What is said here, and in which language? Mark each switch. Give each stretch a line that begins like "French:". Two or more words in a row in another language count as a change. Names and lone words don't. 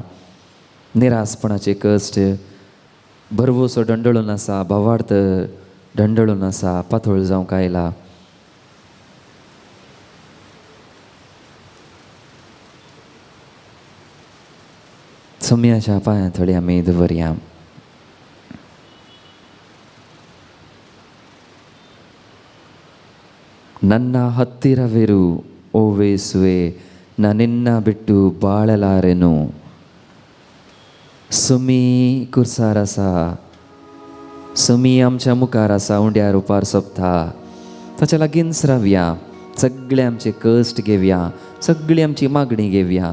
Konkani: निरासपणाचे कश्ट भरवोसो डंडळून आसा, भावार्थ डंडळून आसा, पातळ जावंक आयला. सोम्याच्या पांयां थोडी आमी दवरया.
Kannada: ನನ್ನ ಹತ್ತಿರವಿರು ಓ ವೇಸುವೆ, ನನ್ನಿನ್ನ ಬಿಟ್ಟು ಬಾಳಲಾರೆನು.
Konkani: सुमी कुर्सार आसा, सुमी आमच्या मुखार आसा, उंड्यार उपार सोंपता. ताच्या लागींच रावया, सगळे आमचे कश्ट घेवया, सगळी आमची मागणी घेवया.